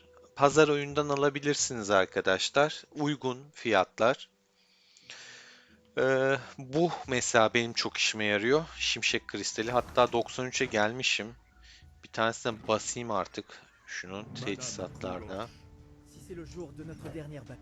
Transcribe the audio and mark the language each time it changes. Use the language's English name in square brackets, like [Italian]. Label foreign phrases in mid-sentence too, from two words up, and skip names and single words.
[Turkish] Pazar oyundan alabilirsiniz arkadaşlar. Uygun fiyatlar. Bu mesela benim çok işime yarıyor. Şimşek kristali. Hatta 93'e gelmişim. Bir tanesine basayım artık. Şunun teçhizatlarda. [French] Si c'est le jour de notre dernière bataille.